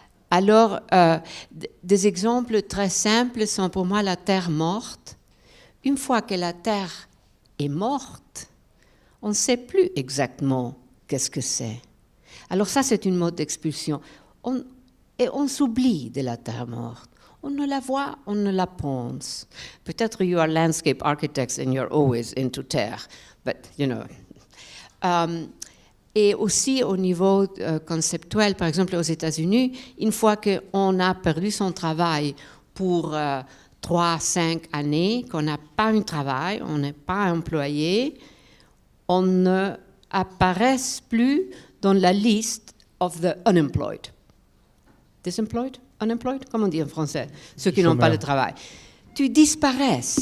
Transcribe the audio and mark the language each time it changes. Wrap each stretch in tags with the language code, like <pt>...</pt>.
<fr>Alors, des exemples très simples sont pour moi la terre morte. Une fois que la terre est morte, on ne sait plus exactement qu'est-ce que c'est. Alors ça, c'est une mode d'expulsion. Et on s'oublie de la terre morte. On ne la voit, on ne la pense. Peut-être</fr> <en>you are landscape architects and you're always into terre, but you know.</en> <fr>Et aussi au niveau conceptuel, par exemple aux États-Unis, une fois qu'on a perdu son travail pour 3-5 années, qu'on n'a pas un travail, on n'est pas employé, on ne apparaît plus dans la liste</fr> <en>of the unemployed. Disemployed? Unemployed?</en> <fr>Comment on dit en français? Ceux qui n'ont pas de travail. Tu disparais.</fr>